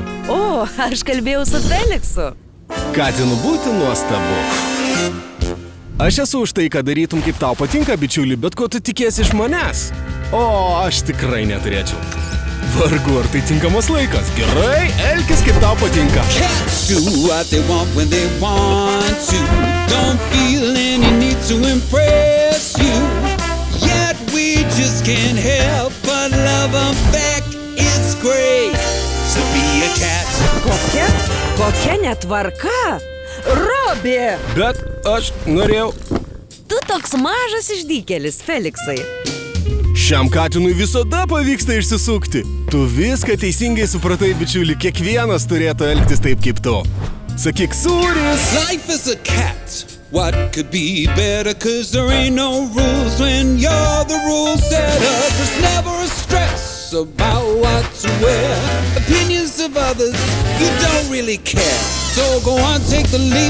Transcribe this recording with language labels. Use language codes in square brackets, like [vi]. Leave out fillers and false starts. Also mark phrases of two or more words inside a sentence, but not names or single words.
[lt] O, aš kalbėjau su Feliksu. Katinu būti nuostabu. Aš esu už tai, kad darytum kaip tau patinka, bičiuli, bet ko tu tikiesi iš manęs? O, aš tikrai neturėčiau. Vargu, ar tai tinkamas laikas. Gerai, elkis kaip tau patinka. [en] Cats do what they want when they want to. Don't feel any need to impress you. Yet we just can't help but love them back. It's great to be a cat. [lt] Kokia netvarka? Robi! Bet aš norėjau... Tu toks mažas išdykėlis, Feliksai. Šiam katinui visada pavyksta išsisukti. Tu viską teisingai supratai, bičiuli, kiekvienas turėtų elgtis taip kaip tu. Sakyk, sūris! [en] Life is a cat. What could be better? Cause there ain't no rules when you're the rule setter. There's never a stress about what to wear. Opinions of others, you don't really care. So go on, take the leap.